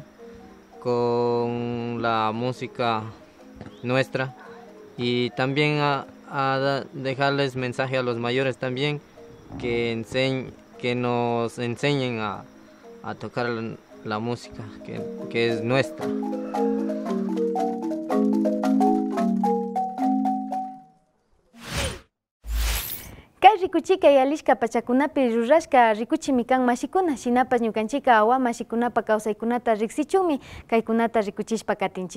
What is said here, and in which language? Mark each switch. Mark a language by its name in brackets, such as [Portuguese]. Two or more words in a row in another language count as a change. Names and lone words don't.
[Spanish] Con la música nuestra, y también a dejarles mensaje a los mayores también, que nos enseñen a tocar la música que es nuestra. [Quechua] Rikuchika yalishka pachakunapi rurashka rikuchimi kan mashikuna, shinapas ñukanchika awa mashikunapa kawsaykunata riksichunmi kaykunata rikuchishpa katinchik.